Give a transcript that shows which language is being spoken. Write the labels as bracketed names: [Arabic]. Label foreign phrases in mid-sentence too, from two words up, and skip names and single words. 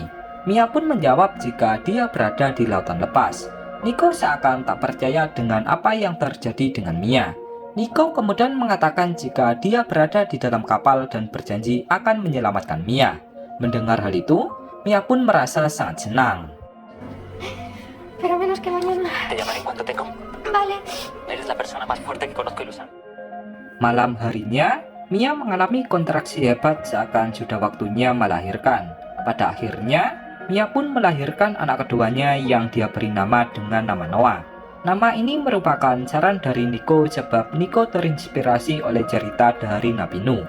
[Indonesian] Mia pun menjawab jika dia berada di lautan lepas. Nico seakan tak percaya dengan apa yang terjadi dengan Mia. Nico kemudian mengatakan jika dia berada di dalam kapal dan berjanji akan menyelamatkan Mia. Mendengar hal itu, Mia pun merasa sangat senang. [Spanish] Pero menos que mañana. Te llamaré en cuanto tenga. Vale. Eres la persona más fuerte que conozco, Ilusan. [Indonesian] Malam harinya, Mia mengalami kontraksi hebat seakan sudah waktunya melahirkan. Pada akhirnya, Mia pun melahirkan anak keduanya yang dia beri nama dengan nama Noah. Nama ini merupakan saran dari Nico sebab Nico terinspirasi oleh cerita dari Nabi Nuh.